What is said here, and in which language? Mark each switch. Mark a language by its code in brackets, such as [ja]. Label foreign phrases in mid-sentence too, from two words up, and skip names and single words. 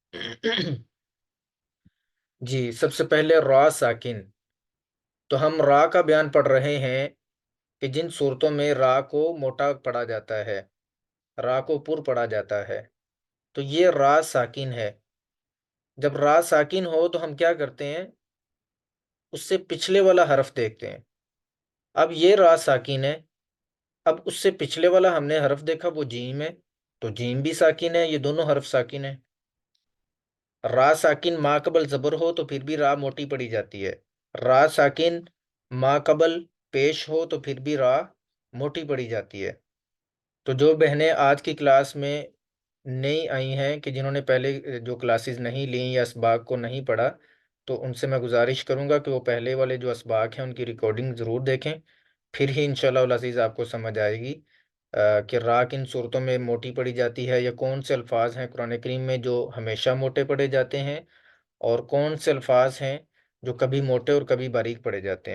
[ur] جی سب سے پہلے را ساکن، تو ہم را کا بیان پڑھ رہے ہیں کہ جن صورتوں میں را کو موٹا پڑھا جاتا ہے، را کو پر پڑھا جاتا ہے، تو یہ را ساکن ہے۔ جب را ساکن ہو تو ہم کیا کرتے ہیں؟ اس سے پچھلے والا حرف دیکھتے ہیں۔ اب یہ را ساکن ہے، اب اس سے پچھلے والا ہم نے حرف دیکھا وہ جیم ہے، تو جیم بھی ساکن ہے، یہ دونوں حرف ساکن ہیں۔ را ساکن ما قبل زبر ہو تو پھر بھی را موٹی پڑی جاتی ہے، را ساکن ما قبل پیش ہو تو پھر بھی را موٹی پڑی جاتی ہے۔ تو جو بہنیں آج کی کلاس میں نئی آئی ہیں کہ جنہوں نے پہلے جو کلاسز نہیں لیں یا اسباق کو نہیں پڑھا، تو ان سے میں گزارش کروں گا کہ وہ پہلے والے جو اسباق ہیں ان کی ریکارڈنگ ضرور دیکھیں، پھر ہی [ar] انشاءاللہ العزیز [ur] آپ کو سمجھ آئے گی کہ را کن صورتوں میں موٹی پڑی جاتی ہے، یا کون سے الفاظ ہیں قرآن کریم میں جو ہمیشہ موٹے پڑے جاتے ہیں، اور کون سے الفاظ ہیں جو کبھی موٹے اور کبھی باریک پڑے جاتے ہیں۔